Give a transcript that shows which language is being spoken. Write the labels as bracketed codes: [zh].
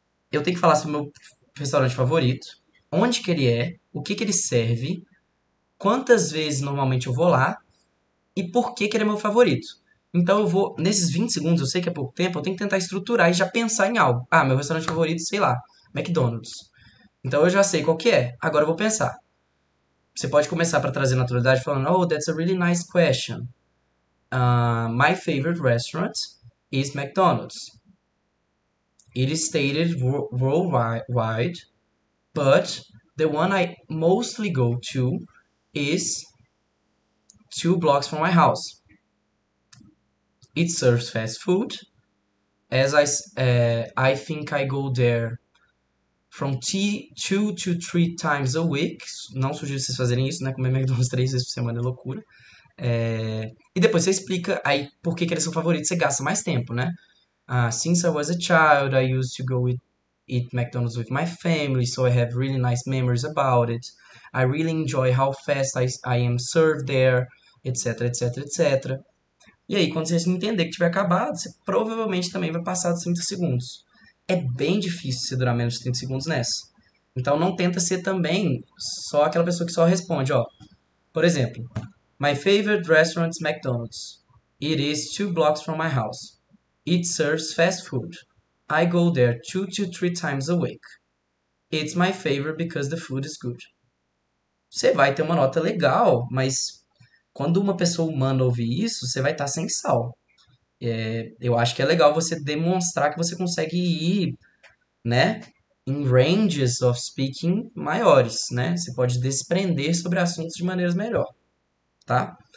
[pt] Eu tenho que falar sobre o meu restaurante favorito, onde que ele é, o que que ele serve, quantas vezes normalmente eu vou lá e por que que ele é meu favorito. Então eu vou, nesses 20 segundos, eu sei que é pouco tempo, eu tenho que tentar estruturar e já pensar em algo. Ah, meu restaurante favorito, sei lá, McDonald's. Então eu já sei qual que é. Agora eu vou pensar. Você pode começar para trazer naturalidade falando, oh, [en] that's a really nice question. My favorite restaurant is McDonald's. It is stated worldwide, but the one I mostly go to is 2 blocks from my house. It serves fast food. I think I go there from 2 to 3 times a week. [pt] Não sugiro vocês fazerem isso, né? Comer McDonald's 3 vezes por semana é loucura. E depois você explica aí por que ele é seu favorito. Você gasta mais tempo, né? [en] Since I was a child, I used to eat McDonald's with my family, so I have really nice memories about it. I really enjoy how fast I am served there, etc, etc, etc. [pt] E aí, quando você entender que tiver acabado, você provavelmente também vai passar dos 30 segundos. É bem difícil você durar menos de 30 segundos nessa. Então não tenta ser também só aquela pessoa que só responde, ó. Por exemplo, [en] My favorite restaurant is McDonald's. It is 2 blocks from my house. It serves fast food. I go there 2 to 3 times a week. It's my favorite because the food is good. [pt] Você vai ter uma nota legal, mas quando uma pessoa humana ouvir isso, você vai estar sem sal. Eu acho que é legal você demonstrar que você consegue ir, né, em [en] ranges of speaking [pt] maiores, né? Você pode desprender sobre assuntos de maneiras melhor, tá?